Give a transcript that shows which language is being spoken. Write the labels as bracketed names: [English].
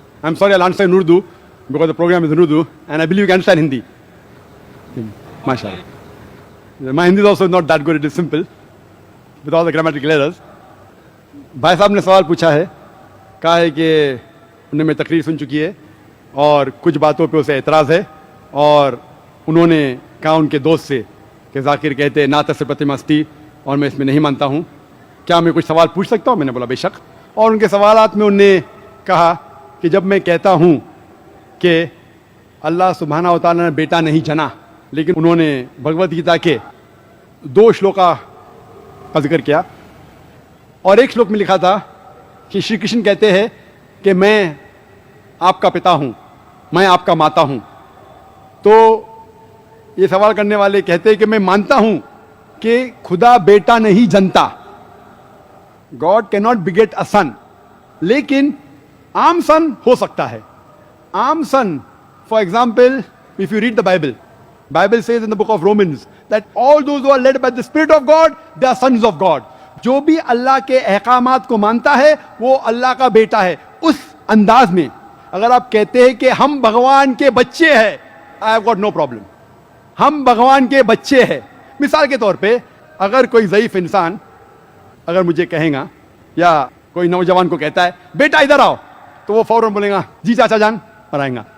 [English] I'm sorry, I'll answer in Urdu because the program is in Urdu and I believe you can understand Hindi. MashaAllah. My Hindi is also not that good, it is simple with all the grammatical errors. [Hindi] भाई साहब ने सवाल पूछा है, कहा है कि उन्होंने मेरी तकरीर सुन चुकी है और कुछ बातों पे उसे एतराज़ है और उन्होंने कहा उनके दोस्त से कि जाकिर कहते हैं नाता से प्रतिमस्ती और मैं इसमें नहीं मानता हूँ, क्या मैं कुछ सवाल पूछ सकता हूँ? मैंने बोला बेशक. और उनके सवालात में उन्होंने कहा कि जब मैं कहता हूँ कि अल्लाह सुब्हाना व तआला ने बेटा नहीं जना, लेकिन उन्होंने भगवत गीता के 2 श्लोका का जिक्र किया और एक श्लोक में लिखा था कि श्री कृष्ण कहते हैं कि मैं आपका पिता हूँ, मैं आपका माता हूँ. तो ये सवाल करने वाले कहते हैं कि मैं मानता हूँ कि खुदा बेटा नहीं जनता, [English] God can not beget a son, [Hindi] लेकिन आम सन हो सकता है. आम सन, [English] For example, if you read the Bible, Bible says in the book of Romans that all those who are led by the Spirit of God, they are sons of God. [Hindi] जो भी अल्लाह के अहकामात को मानता है वो अल्लाह का बेटा है. उस अंदाज में अगर आप कहते हैं कि हम भगवान के बच्चे हैं, [English] I have got no problem. [Hindi] हम भगवान के बच्चे हैं. मिसाल के तौर पे अगर कोई ज़ईफ इंसान अगर मुझे कहेगा या कोई नौजवान को कहता है बेटा इधर आओ, तो वो फौरन बोलेगा जी चाचा जान और आएगा.